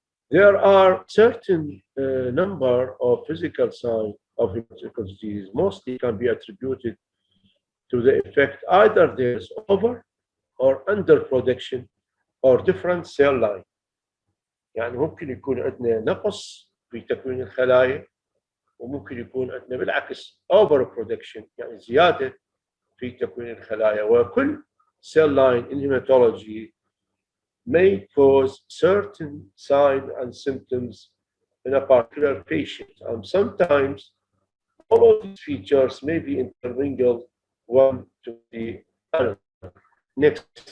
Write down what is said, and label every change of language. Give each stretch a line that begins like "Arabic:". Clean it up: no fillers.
English: There are certain number of physical signs of hematological disease, mostly can be attributed to the effect either there's over or under production or different cell line.
Arabic: يعني ممكن يكون عندنا نقص في تكوين الخلايا، وممكن يكون عندنا بالعكس over production يعني زيادة في تكوين الخلايا.
English: وكل cell line in hematology may cause certain signs and symptoms in a particular patient, and sometimes all of these features may be intermingled one to the other. Next.